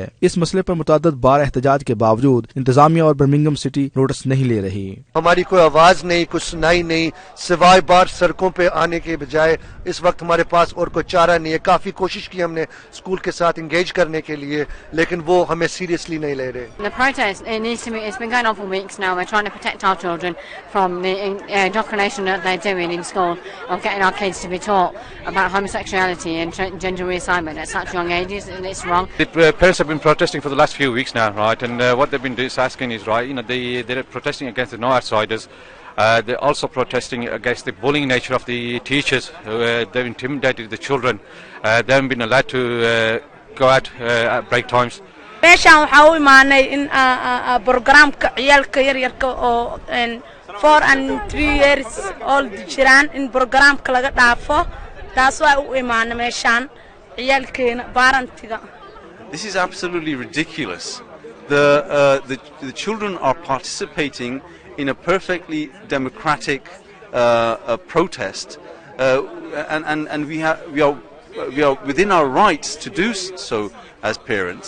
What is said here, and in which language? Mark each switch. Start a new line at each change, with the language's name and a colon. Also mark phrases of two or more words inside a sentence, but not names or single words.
Urdu: اس مسئلے پر متعدد بار احتجاج کے باوجود انتظامیہ اور برمنگھم سٹی نوٹس نہیں لے رہی۔ ہماری کوئی آواز نہیں، کچھ سنائی نہیں، سوائے بار سڑکوں پہ آنے کے بجائے اس وقت ہمارے پاس اور کوئی چارہ نہیں ہے۔ کافی کوشش کی ہم نے اسکول کے ساتھ انگیج کرنے کے لیے، لیکن وہ ہمیں سیریسلی نہیں لے رہے۔
English: The protest, it's been going on for weeks now. We're trying to protect our children from the indoctrination that they're doing in school, of getting our kids to be taught about homosexuality and gender reassignment at such young ages, and it's wrong. The parents have been protesting for the last few weeks now, right? And what they've been asking is right. You know, they're protesting against the no outsiders. They're also protesting against the bullying nature of the teachers. They've intimidated the children. They haven't been allowed to go out at break times.
Somali: meeshaan waxaa u imaanay in programka ciyaalka yaryarka oo
English: 4 and 3 years old
Somali: jiraan in programka laga dhaafo taas waa u imaanay meeshaan ciyaalkeena baarantiga.
English: This is absolutely ridiculous. The children are participating in a perfectly democratic protest, and we are within our rights to do so as parents.